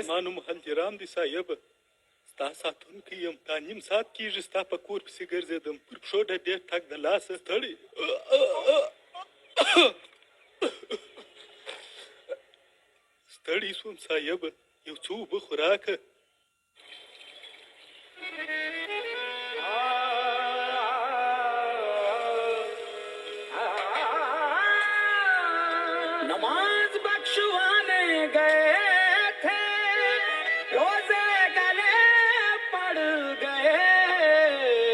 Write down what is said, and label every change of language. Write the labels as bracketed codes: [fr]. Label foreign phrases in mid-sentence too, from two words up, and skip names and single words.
[ps] زما نوم هلدیرام دی صاحب ستا ساتونکی یم دا نیم ساعت کېږي ستا په کور پسې ګرځېدم پر پښو د ډېر تګ د لاسه ستړی ستړی شوم صاحب یو څه اوبه خو راکه [ur] نماز بخشوانے گئے تھے روزے گلے پڑ گئے